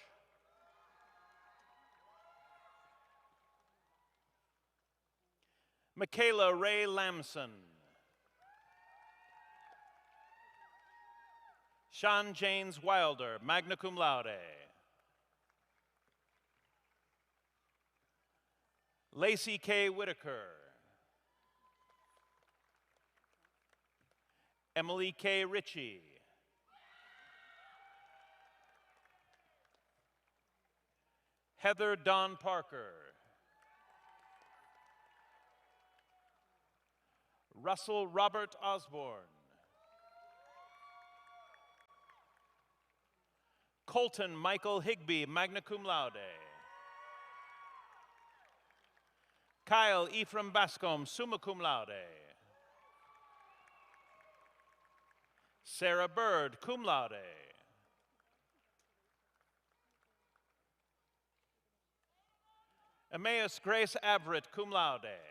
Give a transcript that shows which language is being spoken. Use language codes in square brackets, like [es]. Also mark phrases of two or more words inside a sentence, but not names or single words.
[en] Michaela Ray Lamson. Sean James Wilder, [la] magna cum laude. [en] Lacey K. Whitaker. Emily K. Ritchie. Heather Dawn Parker. Russell Robert Osborne. Colton Michael Higby, [la] magna cum laude. [en] Kyle Ephraim Bascom, [la] summa cum laude. [en] Sarah Bird, [la] cum laude. [en] Emmaus Grace Everett, [la] cum laude.